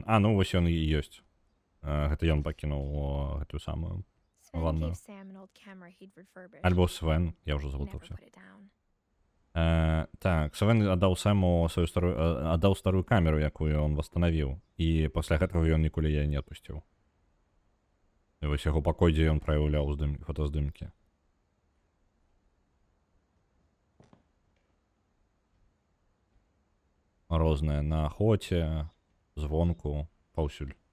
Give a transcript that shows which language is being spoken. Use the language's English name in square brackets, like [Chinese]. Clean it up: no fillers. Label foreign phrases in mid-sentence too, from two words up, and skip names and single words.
[Belarusian] Ну вось ён і ёсць. Гэта ён пакінуў гэтую самую Sven ванную. [English] gave Sam an old camera he'd refurbished. [Belarusian] Альбо Свен, я ўжо [English] He never [Belarusian] заблудзіўся. [English] put it down. [Belarusian] Так, Свен аддаў Сэму сваю старую камеру, якую ён восстанавіў. І пасля гэтага ён ніколі яе не адпусціў. І вось яго пакой, дзе ён праяўляў фотаздымкі. Розныя на ахоце, звонку, паўсюль.